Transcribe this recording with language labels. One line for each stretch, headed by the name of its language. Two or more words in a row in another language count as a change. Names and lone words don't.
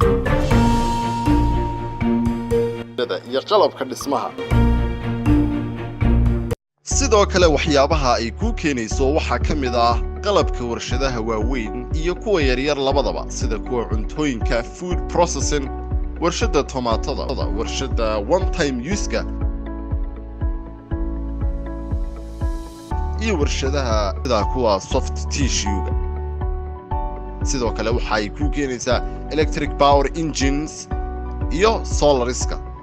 Somali: iyo qalabka dhismaha sidoo kale waxyaabaha ay ku keenayso waxa kamid ah qalabka warshadaha waaweyn iyo kuwa yaryar labadaba sida kuwa cuntooyinka
English: food processing
Somali: warshada tomaatada warshada
English: one time use-ka
Somali: iyo warshadaha sida kuwa
English: soft tissue
Somali: sidoo kale waxa ay ku keenaysaa
English: electric power engines
Somali: iyo solariska